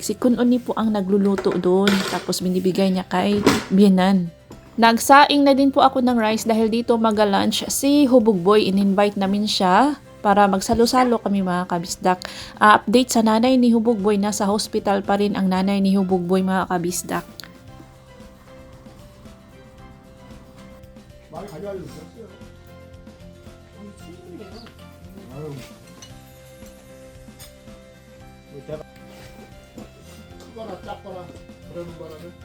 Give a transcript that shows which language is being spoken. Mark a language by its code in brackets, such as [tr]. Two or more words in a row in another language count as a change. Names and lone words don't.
[tl] Si Kununi po ang nagluluto doon. Tapos binibigay niya kay Bianan. Nagsaing na din po ako ng rice dahil dito mag-lunch si Hubog Boy. In-invite namin siya para magsalo-salo kami mga kabisdak. Update sa nanay ni Hubog Boy, nasa hospital pa rin ang nanay ni Hubog Boy mga kabisdak. [ko] 많이 가져와야 되겠어요. 아유. 내가 크거나 작거나 그러는 바람에